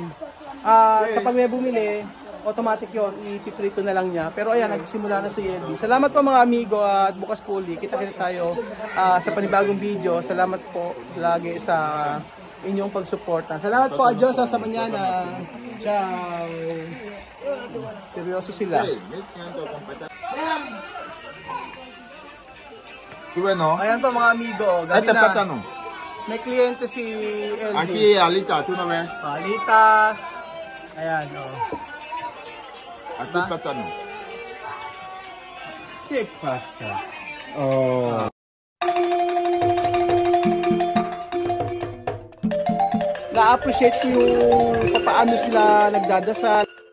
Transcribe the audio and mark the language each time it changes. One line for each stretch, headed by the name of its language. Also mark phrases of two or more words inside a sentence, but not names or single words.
Filipino: Kapag may bumili, automatic yon, ipiprito na lang niya. Pero ayan, nagsimula na si Elvis. Salamat po mga amigo at bukas po ulit. Kita-kita tayo sa panibagong video. Salamat po lagi sa inyong pagsuporta. Salamat po,
Spanish: adios, sa manana.
Filipino: Ciao! Seryoso sila.
Spanish: ¿Tú ves, no?
Filipino: Ayan pa mga amigo.
Spanish: Este
Filipino: Gabi na.
Spanish: plátano.
Filipino: May kliyente si Elvis.
Spanish: Aquí, Alita, ¿tú no ves?
Filipino: Palitas. Ayan, oh.
Spanish: Aquí plátano. ¿Qué pasa? Oh.
Filipino: Na-appreciate ko yung paano sila nagdadasal.